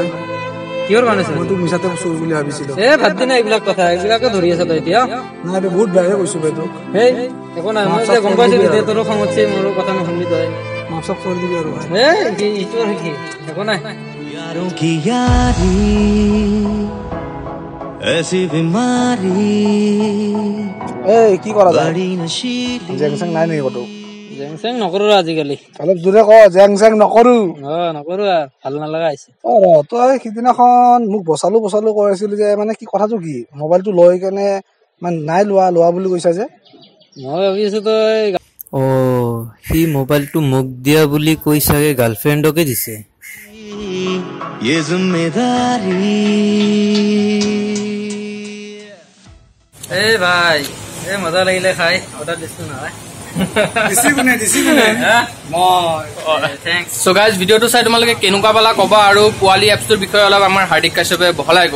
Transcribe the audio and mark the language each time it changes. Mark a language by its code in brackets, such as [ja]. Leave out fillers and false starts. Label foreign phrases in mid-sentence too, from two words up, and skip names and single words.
[as] কিহৰ কাৰণে মই তোক মিছাতে চুৰ বুলি ভাবিছিলো ভাত দিনা এইবিলাক কথা এইবিলাকে ধৰি আছে তই এতিয়া নাই বহুত বেয়াকে কৈছো ভাই তোক একো নাই মই গম পাইছো তেতিয়া তোৰো খং উঠছে মোৰো কথা নুশুনিলি তই মাফ চাফ কৰি দিবি আৰু ইটোৰ কি একো নাই [hi] यारों की यारी ऐसी बीमारी [as] এই কি কৰা যায় [hi] बड़ी नशीली [as] জেং চেং নাই নেকি কতো জেং চেং নকৰো আজিকালি অলপ জোৰে ক জেং চেং নকৰো নকৰো ভাল নালাগা হৈছে তই সিদিনাখন মোক বচালো কৈ আছিলি যে মানে কি কথাটো কি মোবাইলটো লৈ কেনে মানে নাই লোৱা বুলি কৈছা যে মই ভাবি আছো তই সি মোবাইলটো মোক দিয়া বুলি কৈ চাগে গাৰ্লফ্ৰেণ্ডকে দিছে [hi] ये जिम्मेदारी [as] ভাই মজা লাগিলে খাই অৰ্ডাৰ দিছো নহয় [en] So guys, [as] ভিডিঅ'টো চাই তোমালোকে কেনেকুৱা পালা কবা আৰু পোৱালি এপছটোৰ বিষয়ে অলপ আমাৰ হাৰ্দিক কাশ্যপে বহলাই ক'ব